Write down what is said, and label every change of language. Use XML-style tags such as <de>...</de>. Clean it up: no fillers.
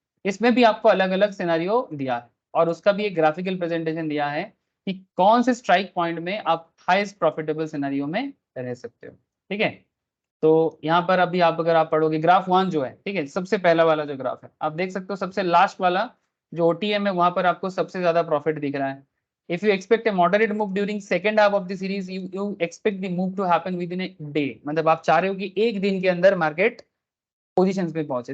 <hi>इसमें भी आपको अलग अलग सिनारियो दिया है और उसका भी एक ग्राफिकल प्रेजेंटेशन दिया है कि कौन से स्ट्राइक पॉइंट में आप हाईएस्ट प्रॉफिटेबल सिनारियो में रह सकते हो, ठीक है। तो यहाँ पर अभी आप अगर आप पढ़ोगे ग्राफ 1 जो है, ठीक है, सबसे पहला वाला जो ग्राफ है आप देख सकते हो, सबसे लास्ट वाला जो ओटीएम है वहां पर आपको सबसे ज्यादा प्रॉफिट दिख रहा है।</hi> <en>If you expect a moderate move during second half of the series, you expect the move to happen within a day.</en> <hi>मतलब आप चाह रहे हो कि एक दिन के अंदर मार्केट पोजीशंस पे पहुंचे।</hi>